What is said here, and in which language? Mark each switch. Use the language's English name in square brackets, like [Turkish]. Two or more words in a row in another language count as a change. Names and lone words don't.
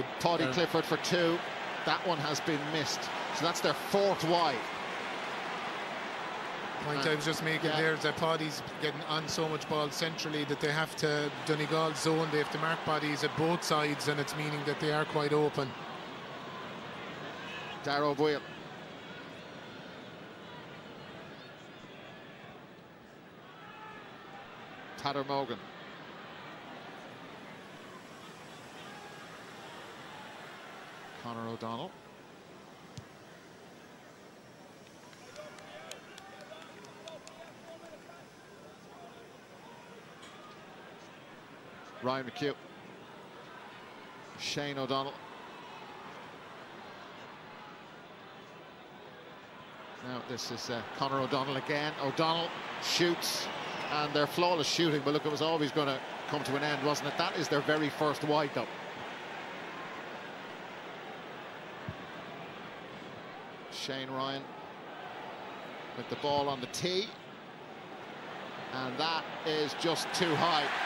[English] Paddy Clifford for 2. That one has been missed. So that's their 4th wide. Point I was just making there is that Paddy's getting on so much ball centrally that they have to, Donegal's zone, they have to mark bodies at both sides, and it's meaning that they are quite open. Darrow Boyle. Tadder Morgan. Conor O'Donnell. Ryan McHugh. Shane O'Donnell. Now this is Conor O'Donnell again. O'Donnell shoots, and their flawless shooting, but look, it was always going to come to an end, wasn't it? That is their very first wide, though. Shane Ryan with the ball on the tee, and that is just too high.